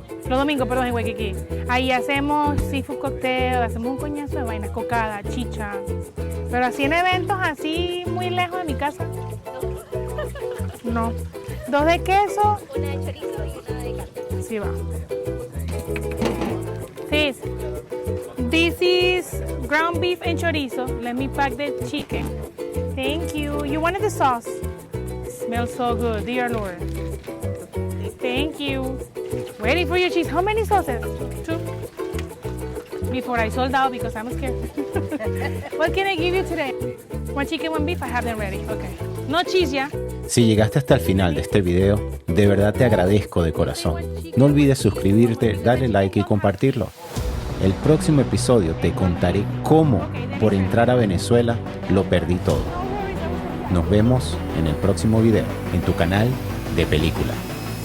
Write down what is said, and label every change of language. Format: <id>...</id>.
<es>Los domingos, perdón, en Waikiki. Ahí hacemos</es> <en>seafood cocktail,</en> <es>hacemos un coñazo de vainas, cocada, chicha. Pero así en eventos, así muy lejos de mi casa. No. 2 de queso. Una de chorizo y una de carne. Sí va.</es> <en>Sis, this is ground beef and chorizo. Let me pack the chicken. Thank you. You wanted the sauce? Smells so good, dear Lord. Thank you. Ready for your cheese. How many sauces? 2. Before I sold out because I'm scared. What can I give you today? 1 chicken, 1 beef. I have them ready. Okay. No cheese, ya.</en> <es>Si llegaste hasta el final de este video, de verdad te agradezco de corazón. No olvides suscribirte, darle like y compartirlo. El próximo episodio te contaré cómo, por entrar a Venezuela, lo perdí todo. Nos vemos en el próximo video, en tu canal de película.</es>